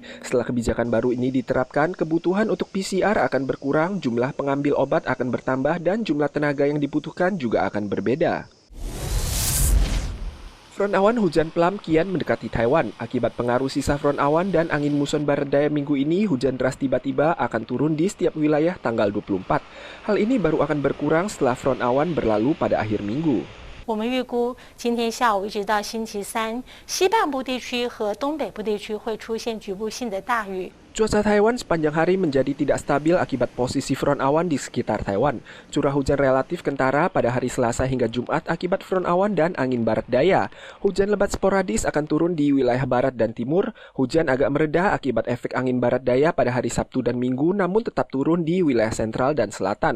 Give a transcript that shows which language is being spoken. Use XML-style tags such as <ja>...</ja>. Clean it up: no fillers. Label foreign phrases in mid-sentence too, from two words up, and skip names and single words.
<id>Setelah kebijakan baru ini diterapkan, kebutuhan untuk PCR akan berkurang, jumlah pengambil obat akan bertambah, dan jumlah tenaga yang dibutuhkan juga akan berbeda. Front awan hujan pelam kian mendekati Taiwan. Akibat pengaruh sisa front awan dan angin muson barat daya minggu ini, hujan deras tiba-tiba akan turun di setiap wilayah tanggal 24. Hal ini baru akan berkurang setelah front awan berlalu pada akhir minggu.</id> <zh>我们预估今天下午一直到星期三，西半部地区和东北部地区会出现局部性的大雨。</zh> <id>Cuaca Taiwan sepanjang hari menjadi tidak stabil akibat posisi front awan di sekitar Taiwan. Curah hujan relatif kentara pada hari Selasa hingga Jumat akibat front awan dan angin barat daya. Hujan lebat sporadis akan turun di wilayah barat dan timur. Hujan agak mereda akibat efek angin barat daya pada hari Sabtu dan Minggu, namun tetap turun di wilayah sentral dan selatan.</id>